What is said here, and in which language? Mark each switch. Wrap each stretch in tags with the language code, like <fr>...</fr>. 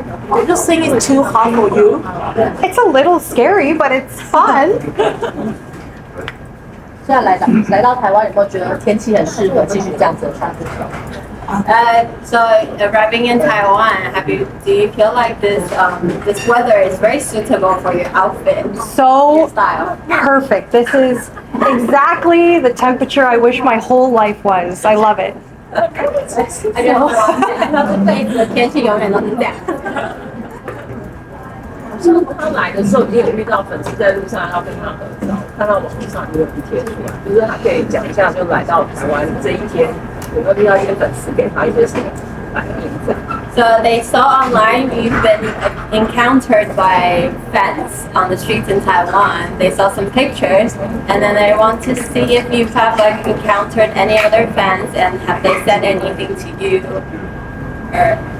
<en>I just think it's too hot for you. It's a little scary, but it's fun.</en> <zh>现在来到台湾以后，觉得天气很适合继续这样子的穿着。</zh> <en>So arriving in Taiwan, do you feel like this weather is very suitable for your outfit, So your style? perfect. This is exactly the temperature I wish my whole life was. I love it.</en> <zh>他就说这辈子的天气永远都是这样。像他来的时候，已经有遇到粉丝在路上要跟他合照，看到网络上也有贴出来，就是他可以讲一下，就来到台湾这一天，有没有遇到一些粉丝给他一些什么反应这样。</zh> <en>So they saw online you've been encountered by fans on the streets in Taiwan. They saw some pictures, and then they want to see if you have like encountered any other fans and have they said anything to you. Or</en>